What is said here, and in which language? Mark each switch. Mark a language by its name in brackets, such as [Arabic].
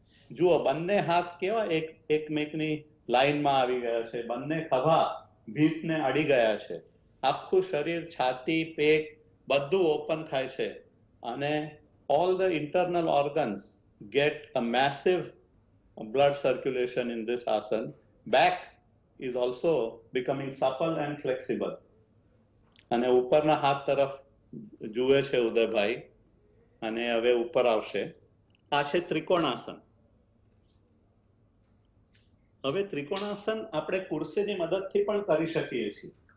[Gujarati] જુઓ બંને હાથ કેવા એકમેકની લાઈનમાં આવી ગયા છે, બંને ખભા ભીતને અડી ગયા છે, આખું શરીર છાતી પેટ બધું ઓપન થાય છે, અને [English] all the internal organs get a massive blood circulation in this asana. Back is also becoming supple and flexible. [Gujarati] અને ઉપરના હાથ તરફ જુએ છે ઉદયભાઈ, અને હવે ઉપર આવશે. આ છે ત્રિકોણાસન. હવે ત્રિકોણાસન આપણે ખુરશીની મદદથી પણ કરી શકીએ છીએ.